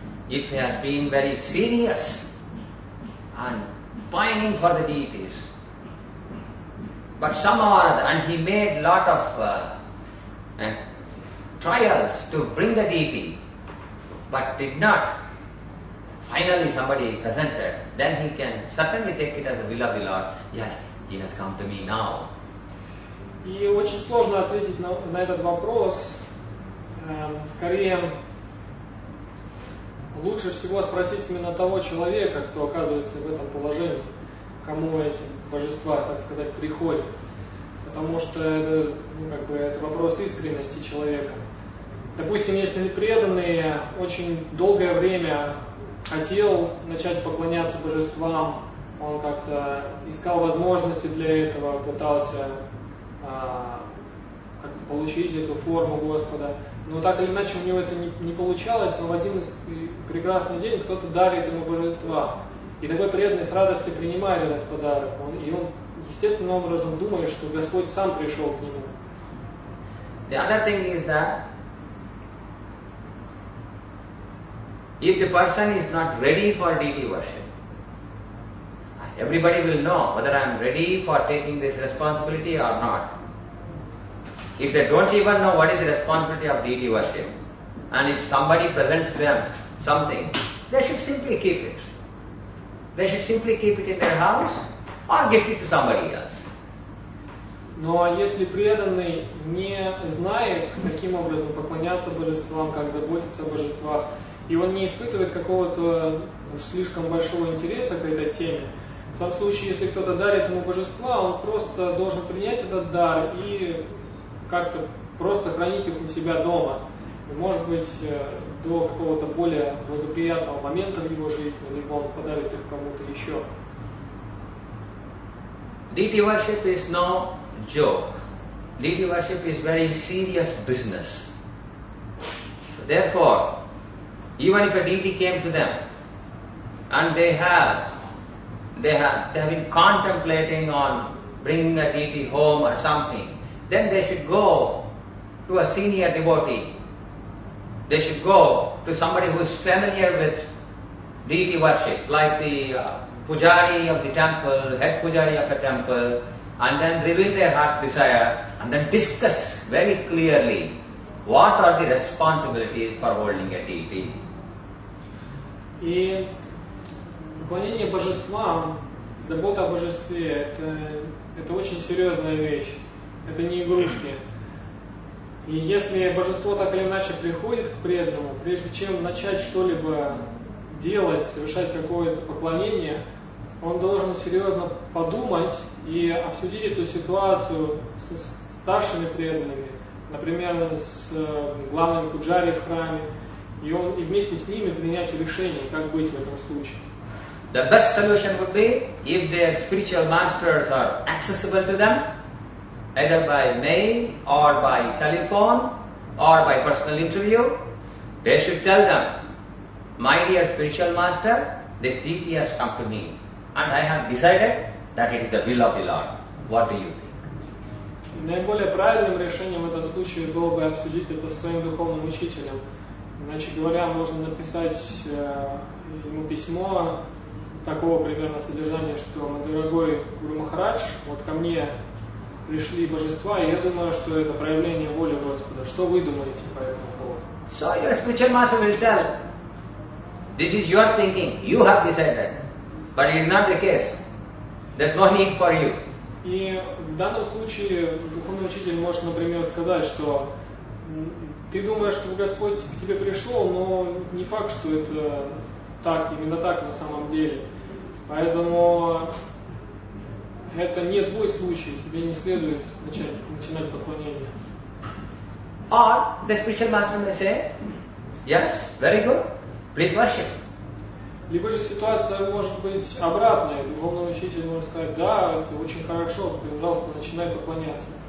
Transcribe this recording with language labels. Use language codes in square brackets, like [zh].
[en] If he has been very serious and pining for the deities, but somehow or other, and he made lot of trials to bring the deity, but did not, finally somebody presented, then he can certainly take it as a will of the Lord. Yes, he has come to me now. [ru] И очень сложно ответить на этот вопрос. Скорее, лучше всего спросить именно того человека, кто оказывается в этом положении, кому эти божества, так сказать, приходят. Потому что это вопрос искренности человека. Допустим, если преданный очень долгое время хотел начать поклоняться божествам, он как-то искал возможности для этого, пытался как-то получить эту форму Господа, но так или иначе у него это не получалось, но в один прекрасный день кто-то дарит ему божества. И такой преданный с радостью принимает этот подарок, и он естественным образом думает, что Господь сам пришел к нему. [en] The other thing is that if the person is not ready for deity worship, everybody will know whether I am ready for taking this responsibility or not. If they don't even know what is the responsibility of deity worship, and if somebody presents them something, they should simply keep it. They should simply keep it in their house or gift it to somebody else. [ru] Но если преданный не знает, каким образом поклоняться божествам, как заботиться о божествах, и он не испытывает какого-то уж слишком большого интереса к этой теме, в том случае, если кто-то дарит ему божества, он просто должен принять этот дар и как-то просто хранить их у себя дома. И, может быть, до какого-то более благоприятного момента в его жизни, либо он подарит их кому-то еще. [en] Deity worship is no joke. Deity worship is very serious business. Therefore, even if a deity came to them and they have been contemplating on bringing a deity home or something, then they should go to a senior devotee. They should go to somebody who is familiar with deity worship, like the pujari of the temple, head pujari of a temple, and then reveal their heart's desire and then discuss very clearly what are the responsibilities for holding a deity. [ru] И поклонение божествам, забота о божестве это очень серьезная вещь, это не игрушки. И если божество так или иначе приходит к преданному, прежде чем начать что-либо делать, совершать какое-то поклонение, он должен серьезно подумать и обсудить эту ситуацию с старшими преданными, например, с главным пуджари в храме, и вместе с ними принять решение, как быть в этом случае. [en] The best solution would be if their spiritual masters are accessible to them, either by mail or by telephone or by personal interview. They should tell them, my dear spiritual master, this deity has come to me and I have decided that it is the will of the Lord. What do you think? [ru] Наиболее правильным решением в этом случае было бы обсудить это со своим духовным учителем. Иначе говоря, можно написать ему письмо такого примерно содержания, что «Мой дорогой Гуру Махарадж, вот ко мне пришли божества, и я думаю, что это проявление воли Господа. Что вы думаете по этому поводу?» [en] So your spiritual master will tell, this is your thinking, you have decided, but it is not the case. There's no need for you. [ru] И в данном случае духовный учитель может, например, сказать, что ты думаешь, что Господь к тебе пришел, но не факт, что это так, именно так на самом деле. Поэтому это не твой случай, тебе не следует начинать поклонение. [en] Or the spiritual master may say, yes, very good, please worship. [ru] Либо же ситуация может быть обратной. Духовный учитель может сказать, да, это очень хорошо, пожалуйста, начинай поклоняться.